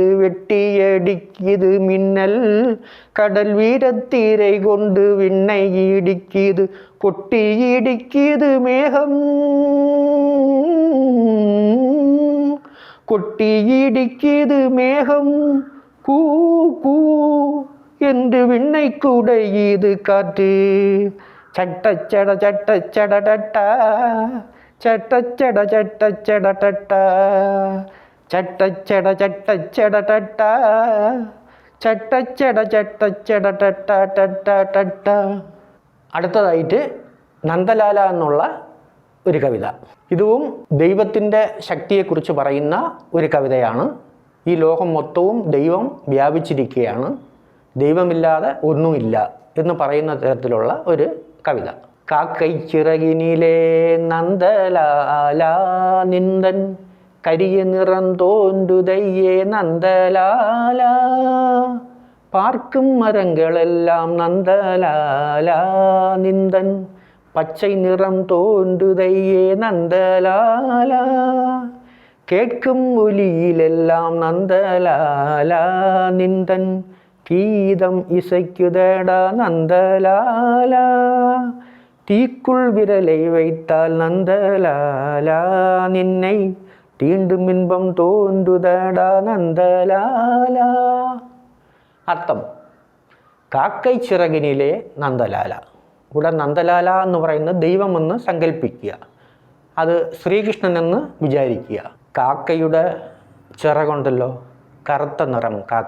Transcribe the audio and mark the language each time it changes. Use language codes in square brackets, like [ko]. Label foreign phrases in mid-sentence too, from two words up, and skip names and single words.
[ta] வெட்டியடிக்கிது மின்னல் கடல் வீரத்திரை கொண்டு விண்ணை இடிக்கிது கொட்டி இடிக்கிது மேகம் கொட்டி இடிக்கிது மேகம் கூ கூ என்று விண்ணை குடையிது காற்று. சட்டச்சட சட்டச்சட டட்டா சட்டச்சட சட்டச்சட டட்டா சட்டச்சட சட்டச்சட டட்டா சட்டச்சட சட்டச்சட டட்டா டட்டா டட்டா. [ml] അടുത്തതായിട്ട് നന്ദലാല എന്നുള്ള ഒരു കവിത. ഇതും ദൈവത്തിൻ്റെ ശക്തിയെക്കുറിച്ച് പറയുന്ന ഒരു കവിതയാണ്. ഈ ലോകം മൊത്തവും ദൈവം വ്യാപിച്ചിരിക്കുകയാണ്, ദൈവമില്ലാതെ ഒന്നുമില്ല എന്ന് പറയുന്ന തരത്തിലുള്ള ഒരു കവിത. [ta] காக்கை சிறகினிலே நந்தலாலா நின்றன் கரிய நிறம் தோன்றுதையே நந்தலாலா. பார்க்கும் மரங்களெல்லாம் நந்தலாலா நிந்தன் பச்சை நிறம் தோன்றுதையே நந்தலாலா. கேட்கும் ஒலியிலெல்லாம் நந்தலாலா நிந்தன் கீதம் இசைக்குதடா நந்தலாலா. தீக்குள் விரலை வைத்தால் நந்தலாலா நின்னை தீண்டும் இன்பம் தோன்றுதடா നന്ദലാലാ. [ml] അർത്ഥം, [ta] காக்கை சிறகினிலே [ml] നന്ദലാല. ഇവിടെ നന്ദലാല എന്ന് പറയുന്നത് ദൈവമെന്ന് സങ്കല്പിക്കുക, അത് ശ്രീകൃഷ്ണൻ എന്ന് വിചാരിക്കുക. കാക്കയുടെ ചിറകുണ്ടല്ലോ, കറുത്ത നിറം കാക്ക.